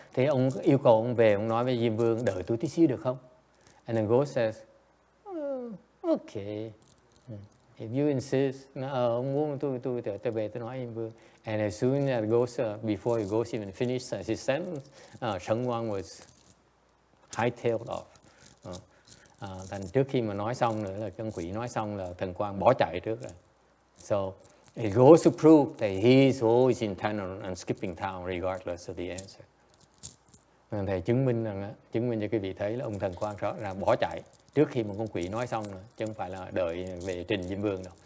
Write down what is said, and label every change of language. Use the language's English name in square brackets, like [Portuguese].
[Vietnamese] Thì ông yêu cầu ông về, ông nói với Diêm Vương, đợi tôi tí xíu được không? [English] And the ghost says, okay. If you insist, [Vietnamese] ông muốn tôi về tôi nói Diêm Vương. [English] And as soon as it goes, before he goes even finish his sentence, Shangguan was hightailed off. [Vietnamese] Thành trước khi mà nói xong nữa là con quỷ nói xong là thần quang bỏ chạy trước rồi. [English] So it goes to prove that he is always intent on skipping town regardless of the answer. [Vietnamese] Thầy chứng minh cho quý vị thấy là ông thần quang rõ ràng bỏ chạy trước khi một con quỷ nói xong nữa, chứ không phải là đợi về trình Diêm Vương đâu.